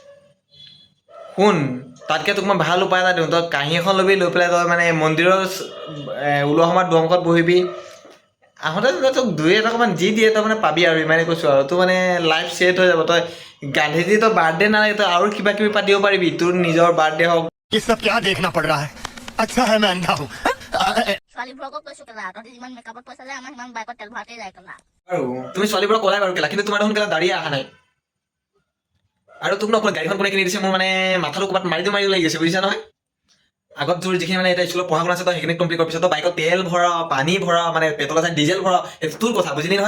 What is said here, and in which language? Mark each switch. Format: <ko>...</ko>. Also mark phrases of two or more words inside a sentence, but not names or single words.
<as>শুন তাতকৈ তোক মই ভাল উপায় এটা দিওঁ, তই কাঁহী এখন ল'বি, লৈ পেলাই তই মানে মন্দিৰৰ ওলোৱা সময়ত দুৱাৰমুখত বহিবি, আহোঁতে তোক 2 টকামান যি দিয়ে তই মানে পাবি আৰু ইমানে কৈছোঁ আৰু তোৰ মানে</as> <en>life set</en> <as>হৈ যাব। তই গান্ধীজী তই বাৰ্থডে নালাগে তই আৰু কিবা কিবি পাতিব পাৰিবি, তোৰ নিজৰ বাৰ্থডে হওক।</as> <hi>ये सब क्या देखना पड़ रहा है? अच्छा है मैं अंधा हूँ।</hi> <as>ছোৱালীবোৰকো কৈছোঁ কেলা, তহঁতি যিমান মেকআপত পইচা যায় আমাৰ সিমান বাইকত তেল ভৰাতেই যায় কেলা। আৰু তুমি ছোৱালীবোৰক ক'লাই বাৰু কেলা, কিন্তু তোমাৰ দেখোন কেলা দাড়ি অহা নাই। আৰু তোক নকয় গাড়ীখন কোনে কিনি দিছে, মোৰ মানে মাথাটো ক'ৰবাত মাৰি লাগি গৈছে বুজিছা নহয়। আগত তোৰ যিখিনি মানে এতিয়া স্কুলত পঢ়া শুনা আছে তই সেইখিনি কমপ্লিট কৰাৰ পিছত তই বাইকত তেল ভৰাও, পানী ভৰাও, মানে পেট্ৰল আছে ডিজেল ভৰাও, সেইটো তোৰ কথা বুজিলি নহয়।</as>